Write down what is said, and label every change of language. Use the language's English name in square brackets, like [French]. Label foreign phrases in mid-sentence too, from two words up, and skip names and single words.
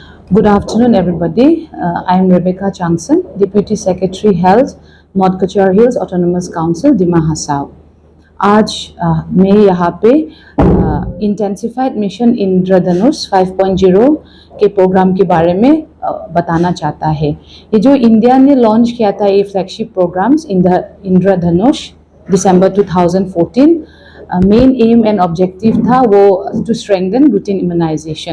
[English] Good afternoon, everybody. I am Rebecca Changson, Deputy Secretary Health, North Kachar Hills Autonomous Council, Dima Hasao. [Hindi] आज मैं यहाँ पे इंटेंसिफाइड मिशन इंद्रधनुष 5.0 के प्रोग्राम के बारे में बताना चाहता है। ये जो इंडिया ने लॉन्च किया था ये [English] flagship programs [Hindi] इंद्रधनुष दिसंबर 2014, [English] main aim and objective [Hindi] था वो [English] to strengthen routine immunization.